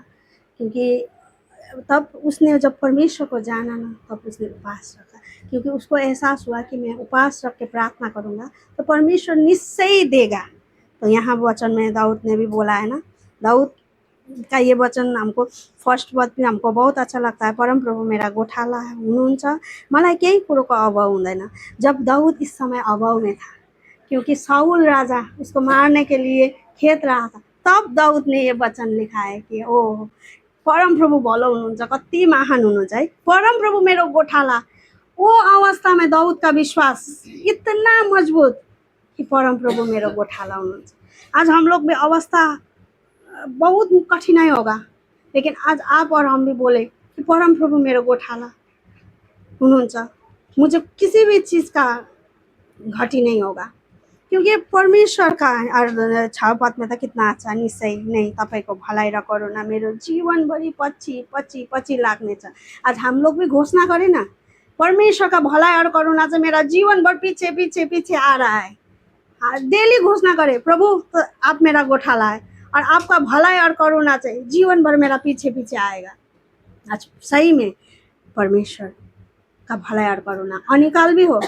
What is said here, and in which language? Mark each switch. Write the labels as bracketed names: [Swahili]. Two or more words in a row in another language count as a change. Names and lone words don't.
[Hindi] क्योंकि तब उसने जब परमेश्वर को जाना ना, तब उसने उपवास रखा, क्योंकि उसको एहसास हुआ कि मैं उपवास रख के प्रार्थना करूँगा तो परमेश्वर निश्चय ही देगा। तो यहाँ वचन में दाऊद ने भी बोला है ना, दाऊद का ये वचन हमको फर्स्ट पद भी हमको बहुत अच्छा लगता है। [Nepali] परमप्रभु मेरा गोठाला हुनुहुन्छ, मलाई केही कुरोको अभाव हुँदैन। [Hindi] जब दाऊद इस समय अभाव में था, क्योंकि साउल राजा उसको मारने के लिए खेत रहा था, तब दाऊद ने ये वचन लिखा है कि [Nepali] ओ परम प्रभु भलो हुनुहुन्छ, कति महान हुनुहुन्छ है, परम प्रभु मेरो गोठाला। [Hindi] वो अवस्था में दाऊद का विश्वास इतना मजबूत कि [Nepali] परम प्रभु मेरो गोठाला हुनुहुन्छ। [Hindi] आज हम लोग में अवस्था बहुत कठिनाई होगा, लेकिन आज आप और हम भी बोले कि [Nepali] परम प्रभु मेरो गोठाला हुनुहुन्छ, [Hindi] मुझे किसी भी चीज़ का घटी नहीं होगा, क्योंकि परमेश्वर का। और 6 पद में तो कितना अच्छा, निश्चय नहीं [Nepali] तपाईँको भलाइ र करुणा मेरो जीवनभरि पछि पछि पछि लाग्ने छ। [Hindi] आज हम लोग भी घोषणा करें ना, परमेश्वर का भलाई और करुणा से मेरा जीवन भर पीछे पीछे पीछे आ रहा है। डेली घोषणा करें प्रभु तो आप मेरा गोठाला है, और आपका भलाई और करुणा से जीवन भर मेरा पीछे पीछे आएगा। आज सही में परमेश्वर का भलाई और करुणा अनिकाल भी हो।